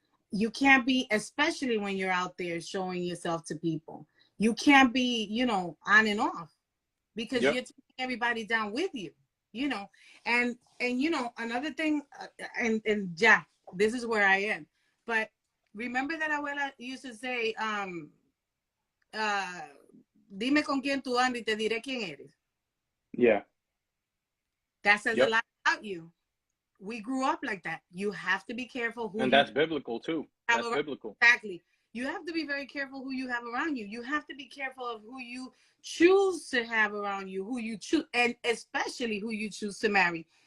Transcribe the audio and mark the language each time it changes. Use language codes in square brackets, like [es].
[en] You can't be, especially when you're out there showing yourself to people, you can't be, you know, on and off, because you're taking everybody down with you, you know. And you know, another thing, and yeah, this is where I am. But remember that abuela used to say, [es] dime con quién tú andas y te diré quién eres. [en] Yeah. That says a lot about you. We grew up like that. You have to be careful who. And that's biblical too. That's biblical. Exactly. You have to be very careful who you have around you. You have to be careful of who you choose to have around you, who you choose, and especially who you choose to marry.